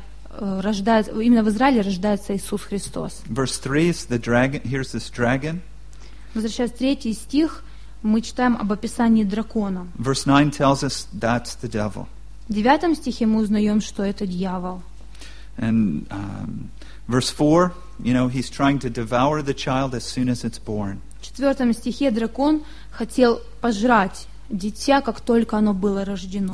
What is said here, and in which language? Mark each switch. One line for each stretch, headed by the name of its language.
Russian: Именно в Израиле рождается Иисус Христос.
English: Verse 3 is the dragon. Here's this dragon.
Russian: Возвращаясь в третий стих, мы читаем об описании дракона.
English: Verse 9 tells us that's the devil.
Russian: В девятом стихе мы узнаем, что это дьявол.
English: And verse 4, you know, he's trying to devour the child as soon as it's born.
Russian: В четвертом стихе дракон хотел пожрать дитя, как только оно было рождено.